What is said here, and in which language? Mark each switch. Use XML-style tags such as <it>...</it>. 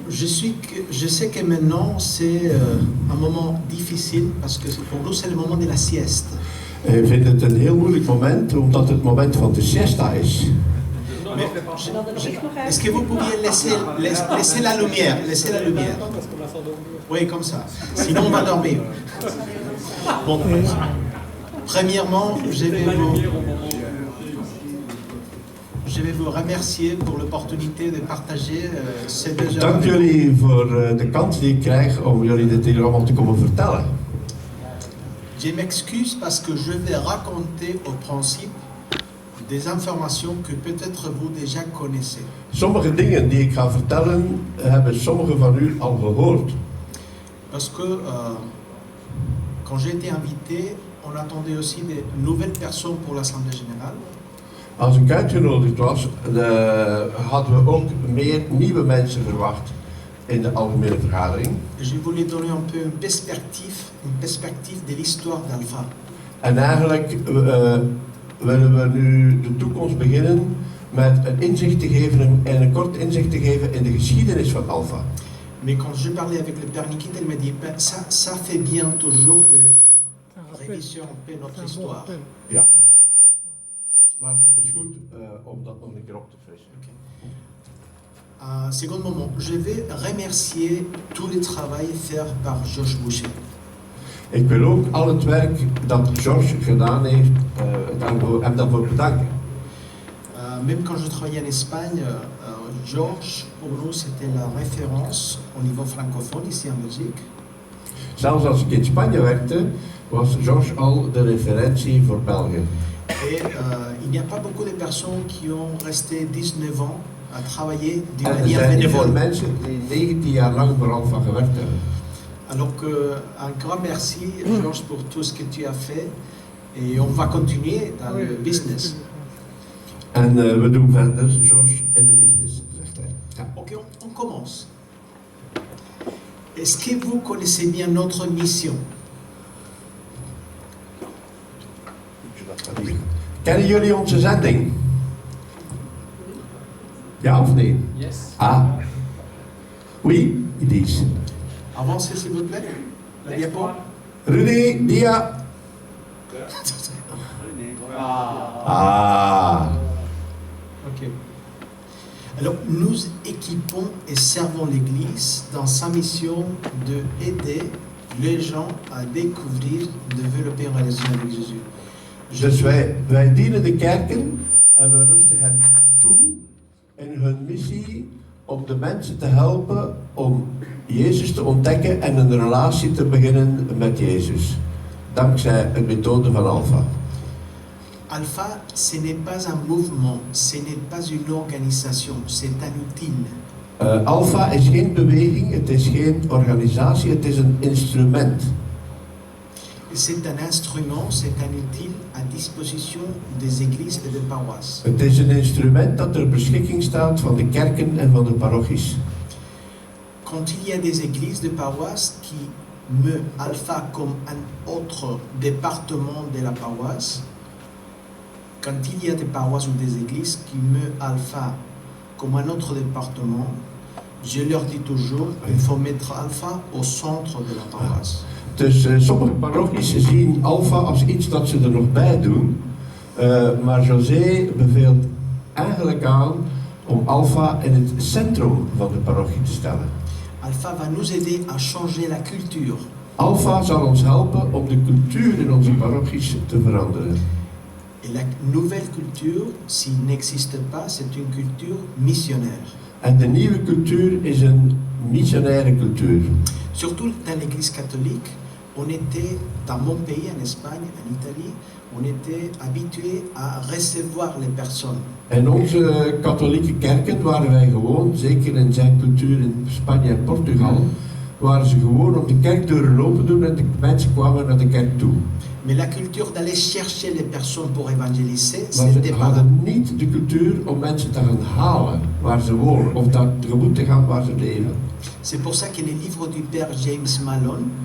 <fr>Je sais que maintenant c'est un moment difficile parce que pour nous c'est le moment de la sieste.</fr> <nl>Ik vind het een heel moeilijk moment, omdat het moment van de siesta is.</nl> <fr>Est-ce que vous pourriez laisser la lumière? Laissez la lumière. Oui, comme ça. Sinon on va dormir. Bon. Premièrement, je vais vous remercier pour l'opportunité de partager ces 2 heures.</fr> <nl>Dank jullie voor de kans die ik krijg om jullie dit hier allemaal te komen vertellen.</nl> <fr>Je m'excuse parce que je vais raconter au principe des informations que peut-être vous déjà connaissez.</fr> <nl>Sommige dingen die ik ga vertellen, hebben sommigen van u al gehoord.</nl> <fr>Parce que quand j'ai été invité, on attendait aussi de nouvelles personnes pour l'Assemblée générale.</fr> <nl>Als ik uitgenodigd was, hadden we ook meer nieuwe mensen verwacht in de algemene vergadering.</nl> <fr>Je voulais donner un peu une perspective de l'histoire d'Alpha.</fr> <nl>En eigenlijk willen we nu de toekomst beginnen met een inzicht te geven en een kort inzicht te geven in de geschiedenis van Alpha.</nl> <fr>Mais quand je parlais avec le père Nikita, il m'a dit ça fait bien toujours de réviser un peu notre histoire.</fr> <nl>Ja. Maar het is goed om dat nog een keer op te frissen.</nl> <fr>Second moment, je vais remercier tout le travail fait par Georges Boucher.</fr> <nl>Ik wil ook al het werk dat Georges gedaan heeft, hem daarvoor bedanken.</nl> <fr>Même quand je travaillais en Espagne, Georges, pour nous, c'était la référence au niveau francophone ici en Belgique.</fr> <nl>Zelfs als ik in Spanje werkte, was Georges al de referentie voor België.</nl> <fr>Et il n'y a pas beaucoup de personnes qui ont resté 19 ans à travailler d'une</fr> <nl>En er</nl> <fr>manière</fr> <nl>zijn niet veel</nl> <fr>bénévole.</fr> <nl>mensen die 19 jaar lang voor Alpha gewerkt hebben.</nl> <fr>Alors un grand merci, Georges, pour tout ce que tu as fait. Et on va continuer dans le business.</fr> <nl>En we doen verder, Georges, in de business, zegt hij. Ja.</nl> <fr>Ok, on commence. Est-ce que vous connaissez bien notre mission?</fr> <nl>Kennen jullie onze zending? Ja of nee?</nl> <en>Yes.</en> <fr>Ah. Oui, Elise. Avancez s'il vous plaît. La diapo.</fr> <nl>Rudy, dia. Ah. Ok.</nl> <fr>Alors, nous équipons et servons l'Église dans sa mission de aider les gens à découvrir, développer une relation avec Jésus.</fr> <nl>Dus wij dienen de kerken en we rusten hen toe in hun missie om de mensen te helpen om Jezus te ontdekken en een relatie te beginnen met Jezus. Dankzij een methode van Alpha.</nl> <fr>Alpha, ce n'est pas un mouvement, ce n'est pas une organisation, c'est un outil.</fr> <nl>Alpha is geen beweging, het is geen organisatie, het is een instrument.</nl> <fr>C'est un instrument, c'est un outil à disposition des églises et des paroisses.</fr> <nl>Het is een instrument dat ter beschikking staat van de kerken en van de parochies.</nl> <fr>Quand il y a des églises, des paroisses qui met Alpha comme un autre département de la paroisse, quand il y a des paroisses ou des églises qui met Alpha comme un autre département, je leur dis toujours qu'il faut mettre Alpha au centre de la paroisse.</fr> <nl>Dus sommige parochies zien Alpha als iets dat ze er nog bij doen, maar José beveelt eigenlijk aan om Alpha in het centrum van de parochie te stellen.</nl> <fr>Alpha va nous aider à changer la culture.</fr> <nl>Alpha zal ons helpen om de cultuur in onze parochies te veranderen.</nl> <fr>Et la nouvelle culture, s'il n'existe pas, c'est une culture missionnaire.</fr> <nl>En de nieuwe cultuur is een missionaire cultuur.</nl> <fr>Surtout dans l'église catholique, on était, dans mon pays, en Espagne, en Italie, on était habitué à recevoir les personnes.</fr> <nl>In onze katholieke kerken waren wij gewoon, zeker in zijn cultuur in Spanje en Portugal, waren ze gewoon om de kerkdeuren open doen en de mensen kwamen naar de kerk toe.</nl> <fr>Mais la culture d'aller chercher les personnes pour évangéliser,</fr> <nl>Maar</nl> <fr>c'était</fr> <nl>ze</nl> <fr>pas là.</fr> <nl>hadden niet de cultuur om mensen te gaan halen waar ze wonen, of dat tegemoet te gaan waar ze leven.</nl> <fr>C'est pour ça que les livres du père James Malone,</fr>